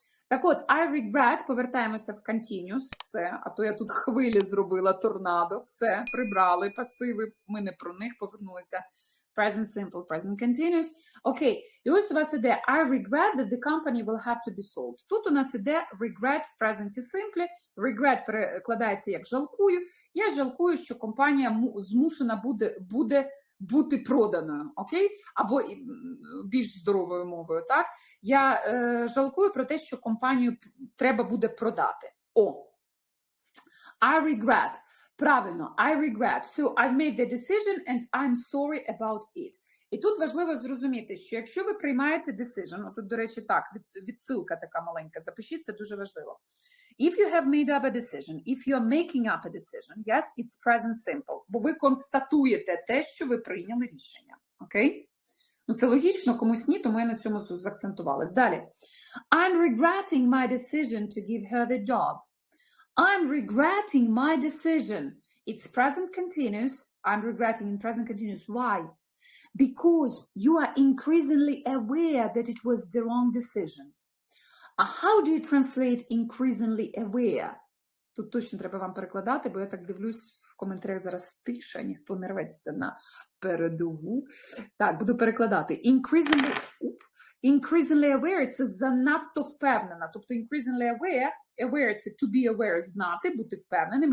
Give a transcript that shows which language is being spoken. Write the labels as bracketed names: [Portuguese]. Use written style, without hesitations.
[Ukrainian] Так от, [English] I regret, [Ukrainian] повертаємося в continuous, все, а то я тут хвилі зробила, торнадо, все, прибрали, пасиви, ми не про них, повернулися. [English] Present simple, present continuous. [Ukrainian] Окей, і ось у вас іде [English] I regret that the company will have to be sold. [Ukrainian] Тут у нас іде regret в present simple. Regret перекладається як жалкую. Я жалкую, що компанія змушена буде бути проданою, окей? Або більш здоровою мовою, так? Я жалкую про те, що компанію треба буде продати. [English] О! I regret. Правильно, I regret. So I've made the decision and I'm sorry about it. [Ukrainian] І тут важливо зрозуміти, що якщо ви приймаєте decision, тут, до речі, так, відсилка така маленька, запишіть, це дуже важливо. [English] If you have made up a decision, if you are making up a decision, yes, it's present simple, [Ukrainian] бо ви констатуєте те, що ви прийняли рішення, окей? Ну, це логічно, комусь ні, тому я на цьому заакцентувалась. Далі. [English] I'm regretting my decision to give her the job. I'm regretting my decision. It's present continuous. I'm regretting in present continuous. Why? Because you are increasingly aware that it was the wrong decision. How do you translate increasingly aware? [Ukrainian] Тут точно треба вам перекладати, бо я так дивлюсь, в коментарях зараз тиша, ніхто не рветься на передову. Так, буду перекладати. [English] Increasingly aware [Ukrainian] – це занадто впевнена. Тобто increasingly aware – це [English] to be aware [Ukrainian] – знати, бути впевненим.